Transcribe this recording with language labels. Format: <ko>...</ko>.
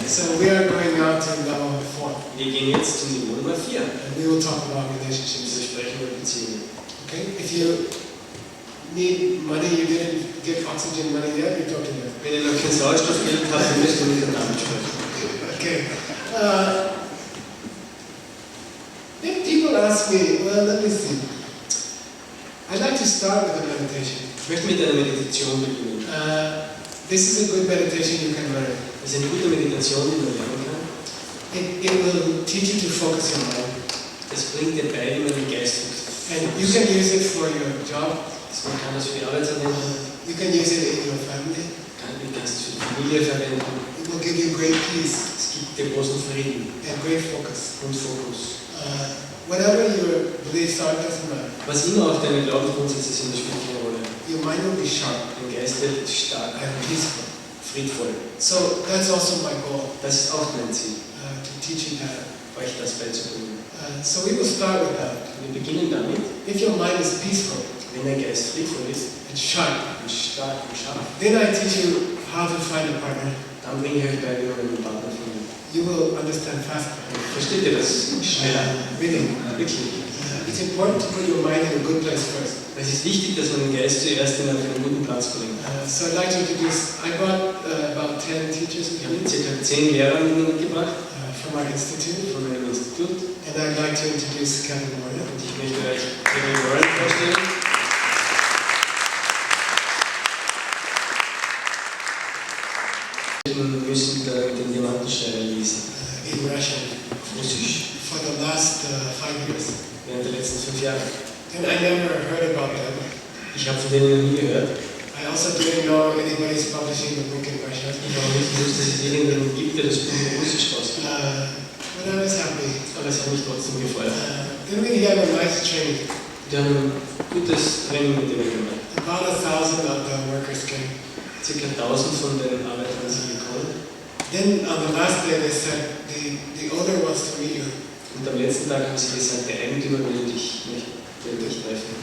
<en>So we are going now to level 4.</en> <de>Wir gehen jetzt zum Niveau Nummer 4.</de> <en>And we will talk about</en> <de>Wir</de> <en>relationships.</en> <de>sprechen über Beziehungen.</de> <en>Okay? If you need money, you didn't get oxygen money yet, you talk to them.</en> <de>Wenn ihr noch kein Sauerstoffgeld habt, dann müsst ihr mit den Namen sprechen.</de> <en>Okay. Then people ask me, well, let me see. I'd like to start with a meditation.</en> <de>Ich möchte mit einer Meditation beginnen.</de> <en>This is a good meditation you can learn.</en> <de>Das ist eine gute Meditation, die man lernen kann.</de> <en>It will teach you to focus your mind.</en> <de>Das bringt dir bei, wie man den Geist</de> <en>And you can use it for your job.</en> <de>Man kann das für die Arbeit verwenden,</de> <en>You can use it in your family.</en> <de>man kann es für die Familie verwenden.</de> <en>It will give you great peace</en> <de>Es gibt dir großen Frieden</de> <en>and great focus.</en> <de>und Fokus.</de> <en>Whatever your beliefs are, doesn't matter.</en> <de>Was immer auch deine Glaubensgrundsätze sind, das spielt keine Rolle.</de> <en>Your mind will be sharp</en> <de>Dein Geist wird stark,</de> <en>and peaceful.</en> <de>friedvoll.</de> <en>So that's also my goal,</en> <de>Das ist auch mein Ziel,</de> <en>to teach you that.</en> <de>euch das beizubringen.</de> <en>So we will start with that.</en> <de>Wir beginnen damit,</de> <en>If your mind is peaceful</en> <de>wenn dein Geist friedvoll ist</de> <en>and sharp,</en> <de>und stark und scharf,</de> <en>then I teach you how to find a partner.</en> <de>dann bringe ich euch bei, wie man einen Partner findet.</de> <en>You will understand faster.</en> <de>Versteht ihr das schneller?</de> <en>Really.</en> <de>Wirklich.</de> <en>It's important to put your mind in a good place first.</en> <de>Es ist wichtig, dass man den Geist zuerst auf einen guten Platz bringt.</de> <en>So I'd like to introduce, I brought about 10 teachers</en> <de>Ich</de> <en>with me</en> <de>ca. 10 Lehrer mitgebracht</de> <en>from our institute,</en> <de>von meinem Institut</de> <en>and I'd like to introduce Kevin Warren.</en> <de>und ich möchte euch Geshe Michael Roach vorstellen. Wir müssen den Diamantenschneider lesen,</de> <en>In Russian</en> <de>auf Russisch,</de> <en>for the last 5 years.</en> <de>während der letzten 5 Jahre.</de> <en>And I never heard about them.</en> <de>Ich habe von denen noch nie gehört.</de> <en>I also didn't know anybody's publishing the book in Russian.</en> <de>Ich habe nicht gewusst, dass es irgendjemanden gibt, der das Buch in Russisch rausgibt.</de> <en>But I was happy.</en> <de>Aber es hat mich trotzdem gefreut.</de> <en>Then we had a nice training.</en> <de>Wir haben ein gutes Training mit denen gemacht.</de> <en>About 1,000 of the workers came.</en> <de>Circa 1000 von den Arbeitern sind gekommen.</de> <en>Then on the last day they said, the owner wants to meet you.</en> <de>Und am letzten Tag haben sie gesagt, der Eigentümer will dich treffen.</de>